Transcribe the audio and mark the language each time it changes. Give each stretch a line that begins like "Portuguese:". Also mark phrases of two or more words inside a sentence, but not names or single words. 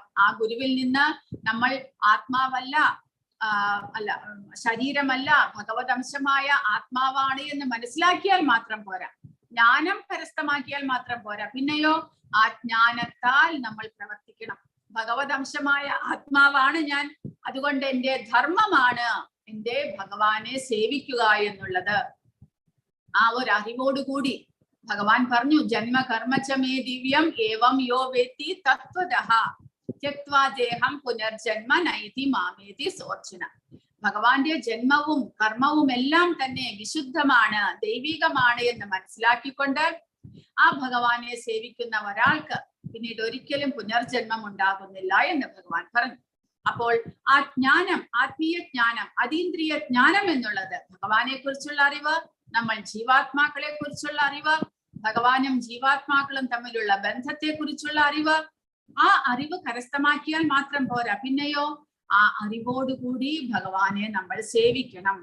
Malayalam: ആ ഗുരുവിൽ നിന്ന് നമ്മൾ ആത്മാവല്ല, അല്ല ശരീരമല്ല, ഭഗവതംശമായ ആത്മാവാണ് എന്ന് മനസ്സിലാക്കിയാൽ മാത്രം പോരാ, ജ്ഞാനം കരസ്ഥമാക്കിയാൽ മാത്രം പോരാ, പിന്നെയോ ആ ജ്ഞാനത്താൽ നമ്മൾ പ്രവർത്തിക്കണം. ഭഗവതംശമായ ആത്മാവാണ് ഞാൻ, അതുകൊണ്ട് എന്റെ ധർമ്മമാണ് എന്റെ ഭഗവാനെ സേവിക്കുക എന്നുള്ളത്. ആ ഒരു അറിവോടുകൂടി ഭഗവാൻ പറഞ്ഞു,
Sanskrit: ജന്മകർമ്മചമേ ദിവ്യം ഏവം യോ വേത്തി തത്വതഃ ത്യക്ത്വാ ദേഹം പുനർജന്മ നൈതി മാമേതി സോർജന.
Malayalam: ഭഗവാന്റെ ജന്മവും കർമ്മവും എല്ലാം തന്നെ വിശുദ്ധമാണ്, ദൈവികമാണ് എന്ന് മനസ്സിലാക്കിക്കൊണ്ട് ആ ഭഗവാനെ സേവിക്കുന്ന ഒരാൾക്ക് പിന്നീട് ഒരിക്കലും പുനർജന്മം ഉണ്ടാകുന്നില്ല എന്ന് ഭഗവാൻ പറഞ്ഞു. അപ്പോൾ ആ ജ്ഞാനം, ആത്മീയ ജ്ഞാനം, അതീന്ദ്രിയ ജ്ഞാനം എന്നുള്ളത് ഭഗവാനെ കുറിച്ചുള്ള അറിവ്, നമ്മൾ ജീവാത്മാക്കളെ കുറിച്ചുള്ള അറിവ്, ഭഗവാനും ജീവാത്മാക്കളും തമ്മിലുള്ള ബന്ധത്തെ കുറിച്ചുള്ള അറിവ്, ആ അറിവ് കരസ്ഥമാക്കിയാൽ മാത്രം പോരാ, പിന്നെയോ ആ അറിവോടുകൂടി ഭഗവാനെ നമ്മൾ സേവിക്കണം.